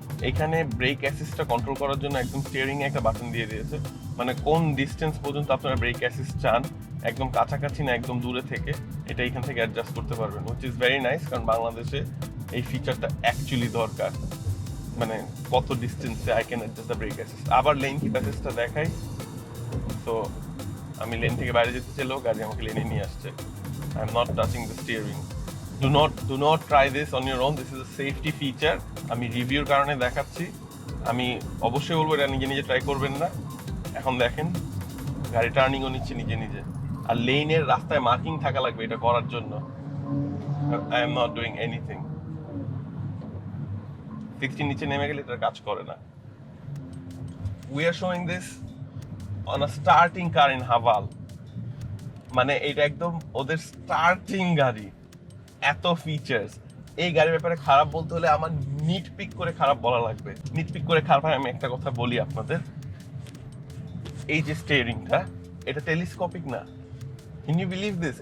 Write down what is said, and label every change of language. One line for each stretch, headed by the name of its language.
Bangla: এখানে break অ্যাসিস্টটা control করার জন্য একদম স্টিয়ারিং এ একটা বাটন দিয়ে দিয়েছে, মানে কোন ডিস্টেন্স পর্যন্ত আপনারা ব্রেক অ্যাসিস্ট চান, একদম কাছাকাছি না একদম দূরে থেকে, এটা এখান থেকে অ্যাডজাস্ট করতে পারবেন,
English: Which is very nice.
Bangla: কারণ বাংলাদেশে এই ফিচারটা অ্যাকচুয়ালি দরকার, মানে কত ডিস্টেন্সে
English: I can adjust the brake assist.
Bangla: আবার লেন কিপ অ্যাসিস্টটা দেখাই, তো আমি লেন থেকে বাইরে যেতে চাইলেও গাড়ি আমাকে লেনে নিয়ে আসছে।
English: I am not touching the steering. Do not try this on your own. This is a safety feature.
Bangla: আমি রিভিউর কারণে দেখাচ্ছি, আমি অবশ্যই বলবো এটা নিজে নিজে ট্রাই করবেন না। এখন দেখেন গাড়ি টার্নিংও নিচ্ছে নিজে নিজে, আর লেনের রাস্তায় মার্কিং থাকা লাগবে এটা করার জন্য।
English: I am not doing anything.
Bangla: 60 নিচে নেমে গেলে এটা কাজ করে না।
English: We are showing this on a starting car in Haval.
Bangla: মানে এটা একদম ওদের স্টার্টিং গাড়ি, এত ফিচার্স। এই গাড়ির ব্যাপারে খারাপ বলতে হলে আমার নিট পিক করে খারাপ বলা লাগবে। নিট পিক করে খারাপ হয়, আমি একটা কথা বলি আপনাদের, এই যে স্টিয়ারিংটা, এটা টেলিস্কোপিক না।
English: Can you believe this?